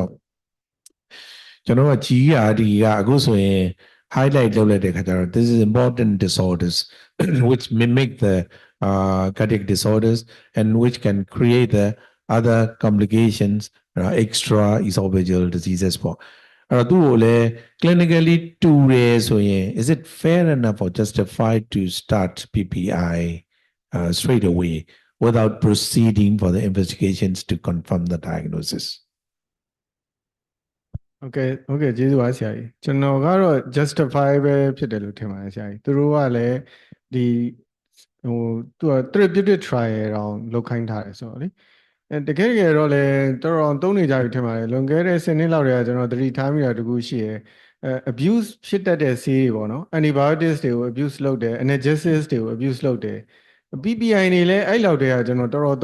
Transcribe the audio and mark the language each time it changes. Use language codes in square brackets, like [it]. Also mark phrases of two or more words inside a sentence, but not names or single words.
[my] တော့ကျွန်တော်က GERD ကအခုဆိုရင် highlight လုပ်လိုက်တဲ့ခါကျတော့ [en] this is important disorders which mimic the cardiac disorders and which can create the other complications extra esophageal diseases [my] ပေါ့အဲ့တော့သူ့ကိုလည်း clinically တူတယ်ဆိုရင် [en] is it fair enough or justified to start PPI straight away without proceeding for the investigations to confirm the diagnosis [my] Okay ကျေးဇူးပါဆရာကြီးကျွန်တော်ကတော့ justify ပဲဖြစ်တယ်လို့ထင်ပါတယ်ဆရာကြီးသူတို့ကလည်းဒီဟိုသူက [en] therapeutic trial [my] တောင်လုပ်ခိုင်းထားတယ်ဆိုတော့လေတကယ်တော့လေတော်တော်သုံးနေကြပြီထင်ပါတယ်လွန်ခဲ့တဲ့10နှစ် လောက်တည်းကကျွန်တော်သတိထားမိတာတခုရှိရယ်abuse ဖြစ်တတ်တဲ့ဆေးတွေပေါ့နော် antibiotics တွေကို abuse လုပ်တယ် analgesics တွေကို abuse လုပ်တယ် PPI တွေလည်းအဲ့လောက်တည်းကကျွန်တော်တော်တော်